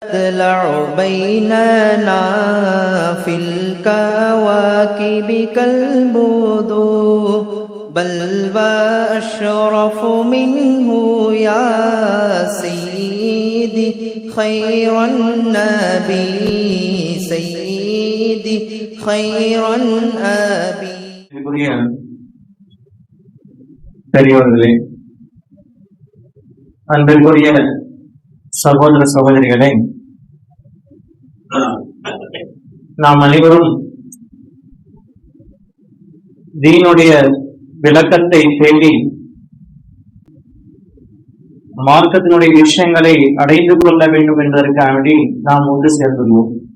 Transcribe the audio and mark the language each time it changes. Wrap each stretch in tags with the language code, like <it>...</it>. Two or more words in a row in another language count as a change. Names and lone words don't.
<ar>تطلع بيننا في الكواكب كالبدور بل وأشرف منه يا سيدي خير النبي سيدي خير النبي.</ar> <ta>பெரியவர்களே, அன்பிற்குரிய சகோதர சகோதரிகளே, நாம் அனைவரும் தீனுடைய விளக்கத்தை தேடி மார்க்கத்தினுடைய விஷயங்களை அடைந்து கொள்ள வேண்டும் என்பதற்காக நாம் ஒன்று சேர்ந்துள்ளோம்.</ta>